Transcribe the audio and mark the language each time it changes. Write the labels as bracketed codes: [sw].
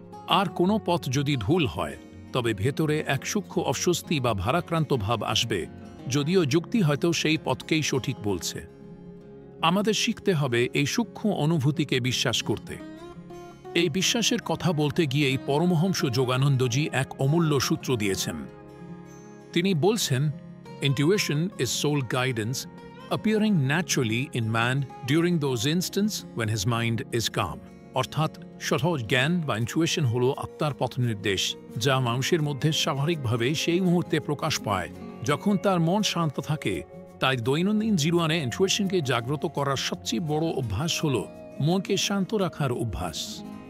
[bn] আর কোনো পথ যদি ভুল হয় তবে ভেতরে এক সূক্ষ্ম অস্বস্তি বা ভারাক্রান্ত ভাব আসবে, যদিও যুক্তি হয়তো সেই পথকেই সঠিক বলছে। আমাদের শিখতে হবে এই সূক্ষ্ম অনুভূতিকে বিশ্বাস করতে। এই বিশ্বাসের কথা বলতে গিয়েই পরমহংস যোগানন্দজি এক অমূল্য সূত্র দিয়েছেন। তিনি বলছেন, [en] Intuition is soul guidance appearing naturally in man during those instants when his mind is calm. [bn] অর্থাৎ সহজ জ্ঞান বা ইনটুইশন হল আত্মার পথ নির্দেশ, যা মানুষের মধ্যে স্বাভাবিকভাবে সেই মুহূর্তে প্রকাশ পায় যখন তার মন শান্ত থাকে। তাই দৈনন্দিন জীবনে ইনটুইশনকে জাগ্রত করার সবচেয়ে বড় অভ্যাস হল মনকে শান্ত রাখার অভ্যাস।